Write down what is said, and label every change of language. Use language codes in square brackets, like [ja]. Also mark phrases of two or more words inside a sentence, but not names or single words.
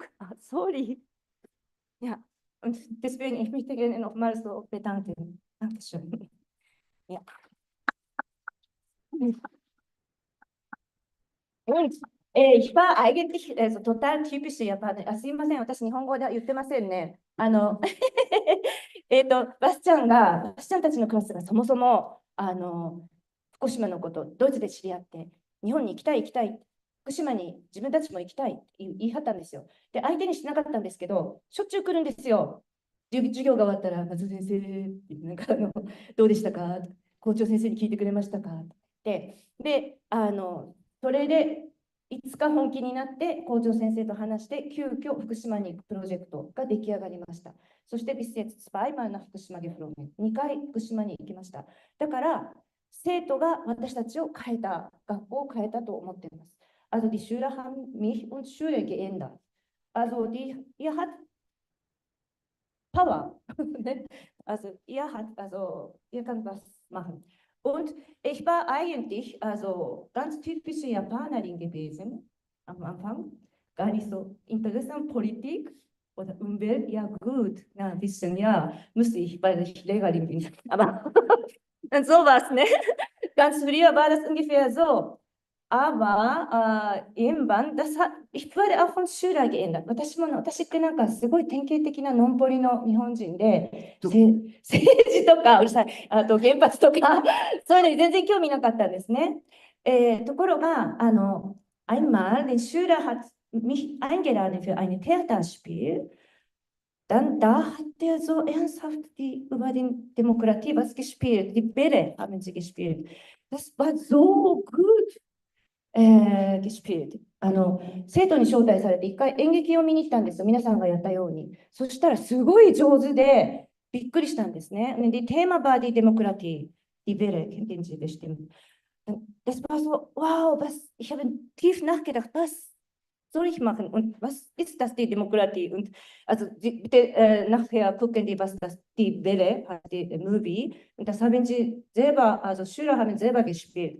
[de] Sorry. Ja, und deswegen, ich möchte gerne nochmal so bedanken. Dankeschön. Ja. Und ich war eigentlich total typische Japaner. [ja] あ、すいません、私日本語では言ってませんね。バスちゃんたちのクラスがそもそも、福島のこと、ドイツで知り合って、日本に行きたい、福島に自分たちも行きたいって言い張ったんですよ。で、相手にしなかったんですけど、しょっちゅう来るんですよ。授業が終わったら、松先生、なんかどうでしたか、校長先生に聞いてくれましたかって。で、それで、いつか本気になって校長先生と話して急遽福島に行くプロジェクトが出来上がりました。そして [de] bis jetzt zweimal nach 福島geflogen。 [ja] 2回福島に行きました。だから生徒が私たちを変えた、学校を変えたと思っています。 [de] Also die Schüler haben mich und Schule geändert. Also ihr habt Power. Also ihr könnt was machen. Und ich war eigentlich ganz typische Japanerin gewesen am Anfang. Gar nicht so interessant Politik oder Umwelt. Ja gut, ja, ein bisschen, ja, müsste ich, weil ich Lehrerin bin. Aber sowas, ne? Ganz früher war das ungefähr so. Aber irgendwann, ich wurde auch von Schüler geändert. [ja] 私ってなんかすごい典型的なのんぽりの日本人で、政治とか、うるさい、あと原発とか、そういうのに全然興味なかったんですね。 [de] ところが、einmal, den Schüler hat mich eingeladen für ein Theaterspiel. Dann, da hat er so ernsthaft über die Demokratie was gespielt. Die Bälle haben sie gespielt. Das war so gut. gespielt. [ja] 生徒に招待されて一回演劇を見に行ったんですよ。皆さんがやったように。そしたらすごい上手でびっくりしたんですね。 [de] Die Thema war die Demokratie. Die Welle, kennen Sie bestimmt. Das war so, wow, ich habe tief nachgedacht, was soll ich machen und was ist das, die Demokratie? Und also bitte nachher gucken die, was das die Welle, die Movie, und das haben sie selber, also Schüler haben selber gespielt.